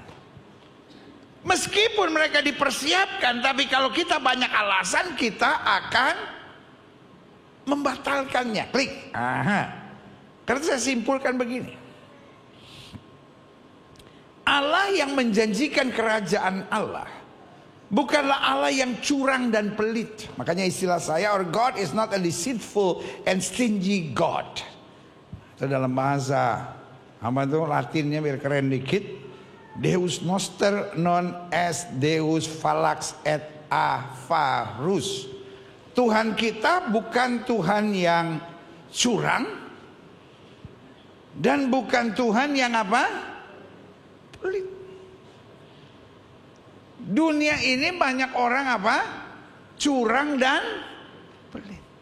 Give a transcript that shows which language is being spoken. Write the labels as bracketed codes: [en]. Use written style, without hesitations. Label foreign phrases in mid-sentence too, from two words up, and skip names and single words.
[id] Meskipun mereka dipersiapkan, tapi kalau kita banyak alasan, kita akan membatalkannya. Klik. Karena saya simpulkan begini, Allah yang menjanjikan kerajaan Allah bukanlah Allah yang curang dan pelit. Makanya istilah saya, [en] our God is not a deceitful and stingy God. [id] Itu dalam bahasa apa itu Latinnya biar keren dikit, [la] Deus noster non est Deus fallax et avarus. [id] Tuhan kita bukan Tuhan yang curang dan bukan Tuhan yang apa? Pelit. Dunia ini banyak orang apa? Curang dan pelit.